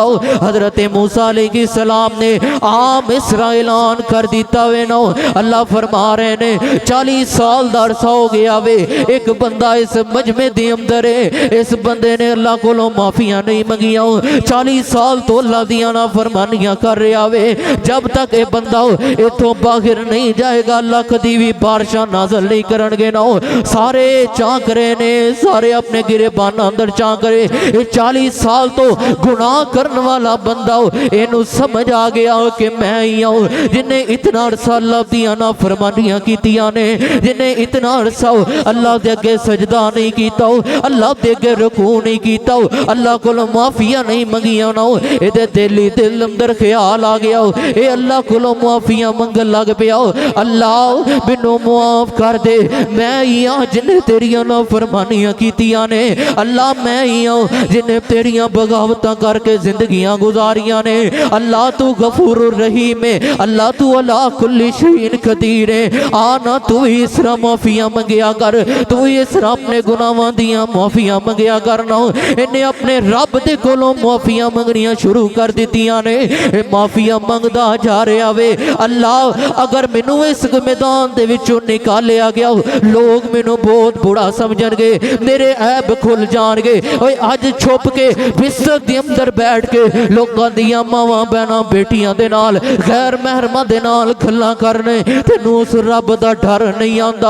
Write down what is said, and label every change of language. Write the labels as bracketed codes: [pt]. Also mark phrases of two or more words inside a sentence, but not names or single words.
[pa] حضرت موسیٰ علیہ السلام نے عام اسرا اعلان کر دتا وے نا، اللہ فرما رہے نے 40 سال دا عرصہ ہو گیا وے، ایک بندہ اس مجمعے دے اندر ہے، اس بندے نے اللہ کو معافیاں نہیں منگیا، 40 سال تو اللہ دیاں نافرمانیاں کر رہا وے، جب تک یہ بندہ ایتھوں باہر نہیں جائے گا اللہ کبھی بھی بارشاں نازل نہیں کرن گے نا. سارے جھانک رہے نے، سارے اپنے گریبان اندر جھانک رہے، یہ 40 سال تو گناہ کرنے والا بندہ اینوں سمجھ آ گیا کہ میں ہی ہوں جنہیں اتنا عرصہ اللہ دیاں نافرمانیاں کیتیاں نے، جنہیں اتنا عرصہ اللہ دے اگے سجدہ نہیں کیتا، اللہ دے اگے رکوع نہیں کیتا، اللہ کو معافیاں نہیں منگیا نا، یہ دل اندر خیال آ گیا، یہ اللہ کو معافیاں منگن لگ پیا، اللہ مینوں معاف کر دے، میں ہی ہاں جنہیں تیریاں نافرمانیاں کیتیاں نے، اللہ میں ہی ہاں جنہیں تیریاں بغاوتاں کر کے زندگیاں گزاریاں نے، اللہ تو [ar] غفور رحيم [pa] ہے، اللہ تو [ar] على كل شيء قدير [pa] ہے، آنا تو ہی اس طرح معافیاں منگیا کر، تو ہی اس طرح اپنے گناہاں دیاں معافیاں منگیا کرنا. انہیں اپنے رب دے کولوں معافیاں منگنیاں شروع کر دتیاں نے، معافیاں منگدا جا رہا وے، اللہ اگر مینوں اس میدان دے وچوں نکالیا گیا لوک مینوں بہت برا سمجھن گے، میرے عیب کھل جان گے، اوئے اج چھپ کے بستر دے اندر بیٹھ کے لوکاں دیاں ماواں بہناں بیٹیاں دے نال غیر محرماں دے نال گلاں کرنے، تینوں اس رب دا ڈر نہیں آندا.